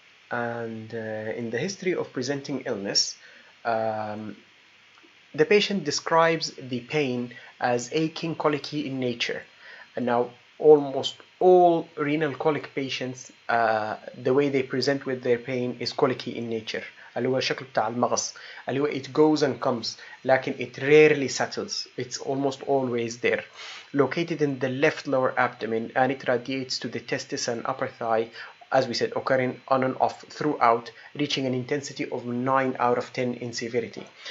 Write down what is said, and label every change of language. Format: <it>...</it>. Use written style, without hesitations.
<en>And in the history of presenting illness, the patient describes the pain as aching colicky in nature. And now almost all renal colic patients, the way they present with their pain is colicky in nature.</en> <ar>اللي هو الشكل بتاع المغص اللي هو</ar> <en>it goes and comes</en> <ar>لكن</ar> <en>it rarely settles. It's almost always there. Located in the left lower abdomen, and it radiates to the testis and upper thigh, as we said, occurring on and off throughout, reaching an intensity of 9 out of 10 in severity.</en>